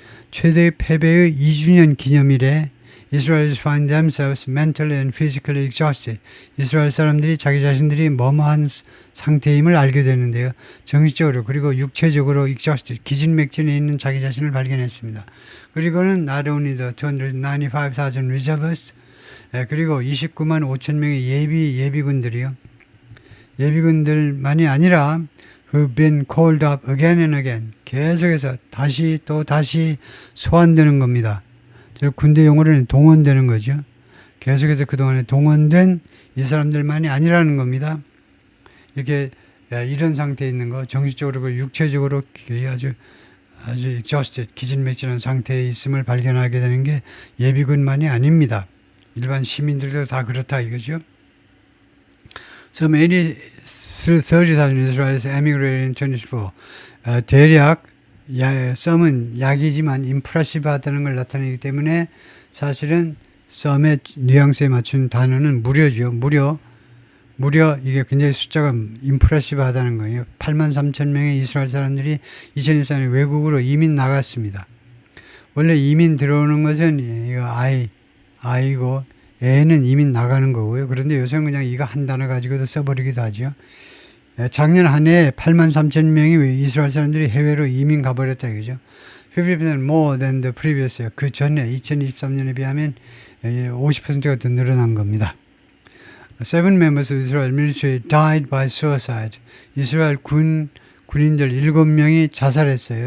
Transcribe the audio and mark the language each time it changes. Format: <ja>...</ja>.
<ko>최대 패배의 2주년 기념일에</ko> <en>Israelis find themselves mentally and physically exhausted.</en> <ko>이스라엘 사람들이 자기 자신들이 뭐뭐한 상태임을 알게 되는데요. 정신적으로 그리고 육체적으로 exhausted, 기진맥진에 있는 자기 자신을 발견했습니다. 그리고는</ko> <en>not only the 295,000 reservists,</en> <ko>그리고 29만 5천 명의 예비군들이요. 예비군들만이 아니라</ko> <en>who've been called up again and again.</en> <ko>계속해서 다시 소환되는 겁니다. 군대 용어로는 동원되는 거죠. 계속해서 그동안에 동원된 이 사람들만이 아니라는 겁니다. 이렇게 이런 상태에 있는 거, 정신적으로 육체적으로 아주 exhausted, 기진맥진한 상태에 있음을 발견하게 되는 게 예비군만이 아닙니다. 일반 시민들도 다 그렇다 이거죠.</ko> <en>So many 30,000 Israelis emigrated in 24.</en> <ko>대략 썸은 약이지만 임프레시브하다는 걸 나타내기 때문에 사실은 썸의 뉘앙스에 맞춘 단어는 무려죠. 무려 이게 굉장히 숫자가 임프레시브하다는 거예요. 83,000명의 이스라엘 사람들이 2014년에 외국으로 이민 나갔습니다. 원래 이민 들어오는 것은 이거 아이고 애는 이민 나가는 거고요. 그런데 요새는 그냥 이거 한 단어 가지고도 써버리기도 하죠. 작년 한 해에 83,000명이 이스라엘 사람들이 해외로 이민 가버렸다 이거죠.</ko> <en>50% more than the previous year.</en> <ko>그 전에 2023년에 비하면 50%가 더 늘어난 겁니다.</ko> <en>7 members of Israel military died by suicide.</en> <ko>이스라엘 군인들 7명이 자살했어요.</ko>